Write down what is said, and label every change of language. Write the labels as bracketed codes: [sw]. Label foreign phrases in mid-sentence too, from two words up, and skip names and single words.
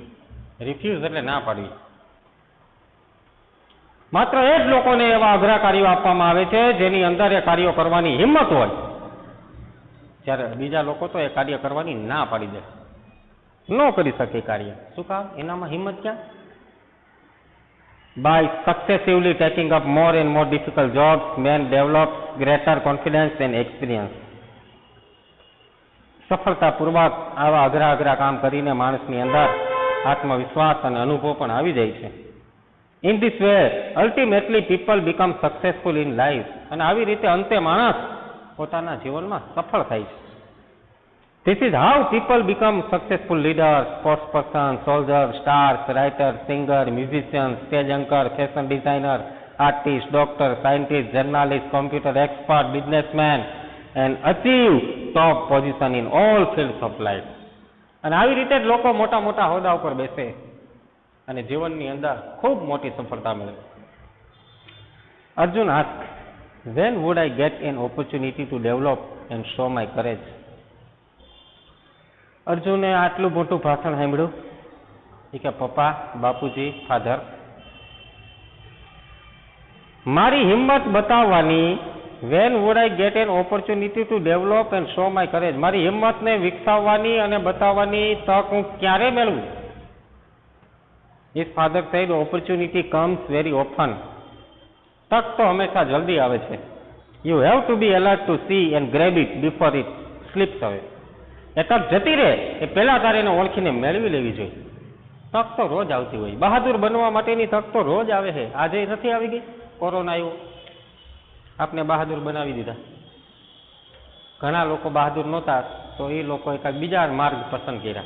[gu] રિફ્યુઝ એટલે ના પાડવી. માત્ર એ જ લોકોને એવા અઘરા કાર્યો આપવામાં આવે છે જેની અંદર એ કાર્યો કરવાની હિંમત હોય, જ્યારે બીજા લોકો તો એ કાર્ય કરવાની ના પાડી દે, ન કરી શકે કાર્ય. શું કામ? એનામાં હિંમત ક્યાં? [en] By successively taking up more and more difficult jobs, man develops greater confidence and experience. [gu] સફળતાપૂર્વક આવા અઘરા અઘરા કામ કરીને માણસની અંદર આત્મવિશ્વાસ અને અનુભવ પણ આવી જાય છે. [en] In this way, ultimately people become successful in life. [gu] અને આવી રીતે અંતે માણસ પોતાના જીવનમાં સફળ થાય છે. [en] This is how people become successful leaders, sportsperson, soldier, stars, writer, singer, musician, stage anchor, fashion designer, artist, doctor, scientist, journalist, computer expert, businessman, and achieve top position in all fields of life. [gu] અને આવી રીતે જ લોકો મોટા મોટા હોદ્દા ઉપર બેસે અને જીવનની અંદર ખૂબ મોટી સફળતા મળે. [en] અર્જુન asked, when would I get an opportunity to develop and show my courage? [gu] અર્જુને આટલું મોટું ભાષણ સાંભળ્યું કે પપ્પા, બાપુજી, ફાધર, મારી હિંમત બતાવવાની, [en] when would I get an opportunity to develop and show my courage, [gu] મારી હિંમતને વિકસાવવાની અને બતાવવાની તક હું ક્યારે મેળવું? [en] His father said, opportunity comes very often. [gu] તક તો હંમેશા જલ્દી આવે છે. [en] You have to be alert to see and grab it before it slips away. [gu] એ તક જતી રહે એ પહેલા તારે એને ઓળખીને મેળવી લેવી જોઈએ. તક તો રોજ આવતી હોય. બહાદુર બનવા માટેની તક તો રોજ આવે છે. આજે નથી આવી ગઈ? કોરોના આવ્યો, આપને બહાદુર બનાવી દીધા. ઘણા લોકો બહાદુર નહોતા તો એ લોકોએ કાંઈક બીજા માર્ગ પસંદ કર્યા.